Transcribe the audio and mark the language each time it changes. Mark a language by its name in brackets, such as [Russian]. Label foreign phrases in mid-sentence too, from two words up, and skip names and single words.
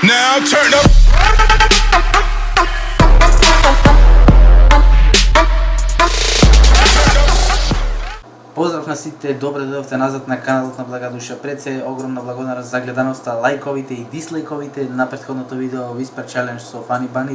[English] Now turn up. [Macedonian] Поздрав на сите, добре дојдовте назад на каналот на Благодуша. Пред се огромна благодарност за гледаноста, лајковите и дислајковите на претходното видео Whisper Challenge со Funny Bunny.